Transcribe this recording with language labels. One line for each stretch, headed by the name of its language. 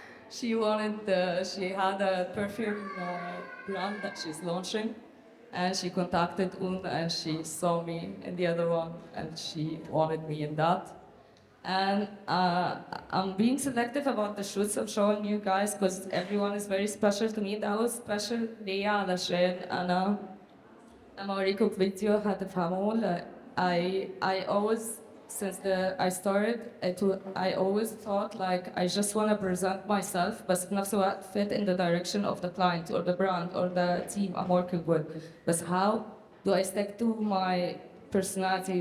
English: She had a perfume brand that she's launching, and she contacted and she saw me in the other one, and she wanted me in that. And I'm being selective about the shoots I'm showing you guys because everyone is very special to me. That was special
Arabic: ليا علشان أنا لما أوريكم فيديو هتفهموا.
English: I always, I started, I always thought like I just want to present myself
Arabic: بس في نفس الوقت
English: fit in the direction of the client or the brand or the team I'm working with. But how do I stick to my personality?